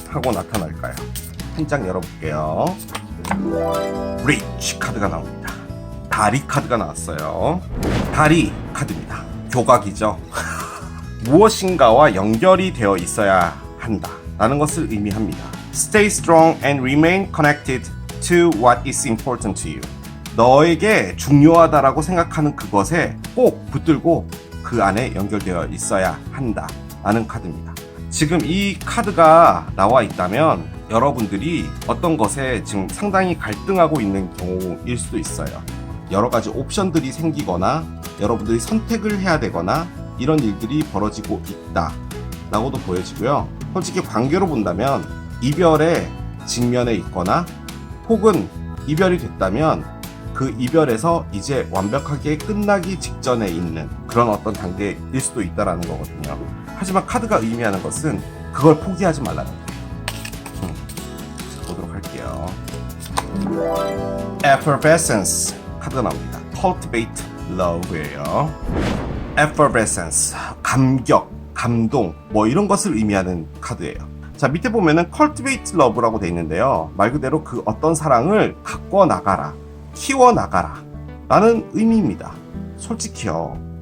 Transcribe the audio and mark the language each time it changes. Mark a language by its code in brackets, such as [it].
[ko] 하고 나타날까요? 한 장 열어볼게요. 리치 카드가 나옵니다. 다리 카드가 나왔어요. 다리 카드입니다. 교각이죠. 무엇인가와 연결이 되어 있어야 한다 라는 것을 의미합니다. [en] Stay strong and remain connected to what is important to you. [ko] 너에게 중요하다라고 생각하는 그것에 꼭 붙들고 그 안에 연결되어 있어야 한다 라는 카드입니다. 지금 이 카드가 나와 있다면 여러분들이 어떤 것에 지금 상당히 갈등하고 있는 경우일 수도 있어요. 여러 가지 옵션들이 생기거나 여러분들이 선택을 해야 되거나 이런 일들이 벌어지고 있다 라고도 보여지고요. 솔직히 관계로 본다면 이별의 직면에 있거나 혹은 이별이 됐다면 그 이별에서 이제 완벽하게 끝나기 직전에 있는 그런 어떤 단계일 수도 있다라는 거거든요. 하지만 카드가 의미하는 것은 그걸 포기하지 말라는 거예요. 보도록 할게요. Effervescence 카드가 나옵니다. Cultivate Love예요. Effervescence, 감격, 감동, 뭐 이런 것을 의미하는 카드예요. 자, 밑에 보면은 Cultivate Love라고 돼 있는데요. 말 그대로 그 어떤 사랑을 가꿔 나가라, 키워 나가라 라는 의미입니다. 솔직히요.